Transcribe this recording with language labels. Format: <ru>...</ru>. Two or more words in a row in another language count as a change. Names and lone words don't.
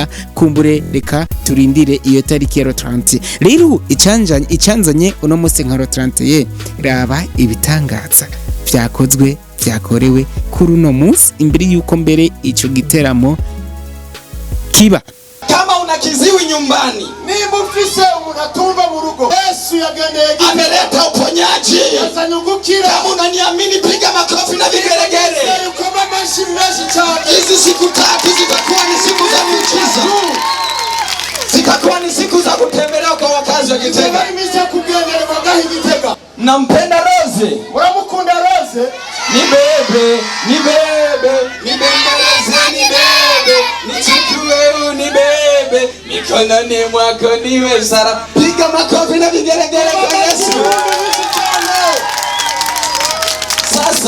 <rn>Kumbure reka turindire iyo tariki ya 30. Rero icanzanye uno munsi nka 30 raba ibitangaza vyakorewe kuri uno munsi imbere yuko mbere ico giteramo kiba.</rn> <sw>Kama una kiziwi nyumbani,</sw> <rn>nimba ufise umuntu atumva mu rugo, Yesu yagendeye</rn> <sw>ameleta uponyaji.</sw> <rn>Yazanyugukira.</rn> <sw>Kama unaniamini piga makofi na vigelegele.</sw> <rn>Ukoma mashi menshi cyane.</rn> <sw>Hizi siku 3 zitakuwa ni siku za miujiza. Zitakuwa ni siku za kutembelea kwa wakazi wa Gitega.</sw> <rn>Imisa kugendera magahi Gitega.</rn> <sw>Nampenda Rose.</sw> <rn>Uramukunda Rose?</rn> <sw>Nibebe, nibebe, nibembeleze nibebe, nichukue nibebe, mikononi mwako niwe sara. Piga makofi na vigelegele kwa Yesu. Sasa</sw>